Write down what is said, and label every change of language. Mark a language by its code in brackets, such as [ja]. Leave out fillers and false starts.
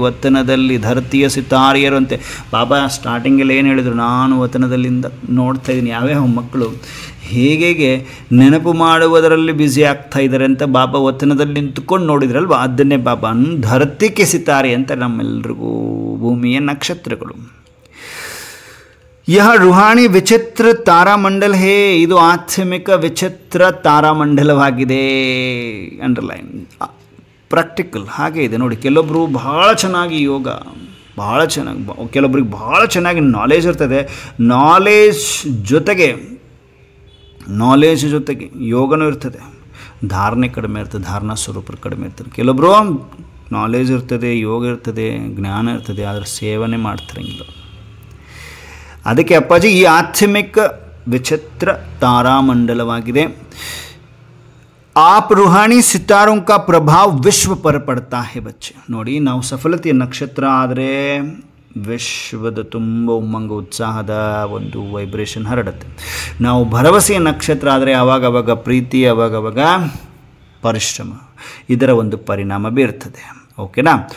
[kn] ವತನದಲ್ಲಿ ಧರತಿಯ ಸಿತಾರಿಯರು ಅಂತೆ. ಬಾಬಾ ಸ್ಟಾರ್ಟಿಂಗಲ್ಲಿ ಏನು ಹೇಳಿದರು? ನಾನು ವತನದಲ್ಲಿಂದ ನೋಡ್ತಾ ಇದ್ದೀನಿ ಯಾವ್ಯಾವ ಮಕ್ಕಳು ಹೇಗೆ ನೆನಪು ಮಾಡುವುದರಲ್ಲಿ ಬ್ಯುಸಿ ಆಗ್ತಾ ಇದ್ದಾರೆ ಅಂತ ಬಾಬಾ ವತನದಲ್ಲಿ ನಿಂತುಕೊಂಡು ನೋಡಿದ್ರಲ್ವ, ಅದನ್ನೇ ಬಾಬಾ ಧರತಿಗೆ ಸಿತಾರೆ ಅಂತ ನಮ್ಮೆಲ್ಲರಿಗೂ ಭೂಮಿಯ ನಕ್ಷತ್ರಗಳು. [hi] यह रूहानी विचित्र तारामंडल है. [kn] ಇದು ಆತ್ಮಿಕ ವಿಚಿತ್ರ ತಾರಾಮಂಡಲವಾಗಿದೆ. ಅಂಡರ್ಲೈನ್, ಪ್ರಾಕ್ಟಿಕಲ್ ಹಾಗೆ ಇದೆ ನೋಡಿ. ಕೆಲವೊಬ್ಬರು ಭಾಳ ಚೆನ್ನಾಗಿ ಯೋಗ, ಭಾಳ ಚೆನ್ನಾಗಿ, ಕೆಲವೊಬ್ರಿಗೆ ಭಾಳ ಚೆನ್ನಾಗಿ ನಾಲೆಜ್ ಇರ್ತದೆ. ನಾಲೆಜ್ ಜೊತೆಗೆ ಯೋಗನೂ ಇರ್ತದೆ, ಧಾರಣೆ ಕಡಿಮೆ ಇರ್ತದೆ, ಧಾರಣಾ ಸ್ವರೂಪರು ಕಡಿಮೆ ಇರ್ತದೆ. ಕೆಲವೊಬ್ಬರು ನಾಲೆಜ್ ಇರ್ತದೆ, ಯೋಗ ಇರ್ತದೆ, ಜ್ಞಾನ ಇರ್ತದೆ, ಆದರೆ ಸೇವನೆ ಮಾಡ್ತಿರಂಗಿಲ್ಲ. ಅದಕ್ಕೆ ಅಪ್ಪಾಜಿ ಈ ಆಧ್ಯಾತ್ಮಿಕ [hi] विचित्र [kn] तारामंडलवाಗಿದೆ. [hi] आप रूहानी सितारों का प्रभाव विश्व पर पड़ता है बच्चे. [kn] ನೋಡಿ ನಾವು ಸಫಲತೆಯ ನಕ್ಷತ್ರ ಆದರೆ ವಿಶ್ವದ ತುಂಬ ಉಮ್ಮಂಗ ಉತ್ಸಾಹದ ಒಂದು ವೈಬ್ರೇಷನ್ ಹರಡುತ್ತೆ. ನಾವು ಭರವಸೆಯ ನಕ್ಷತ್ರ ಆದರೆ ಆವಾಗವಾಗ ಪ್ರೀತಿ, ಆವಾಗವಾಗ ಪರಿಶ್ರಮ, ಇದರ ಒಂದು ಪರಿಣಾಮ ಬೀರ್ತದೆ. ಓಕೆನಾ?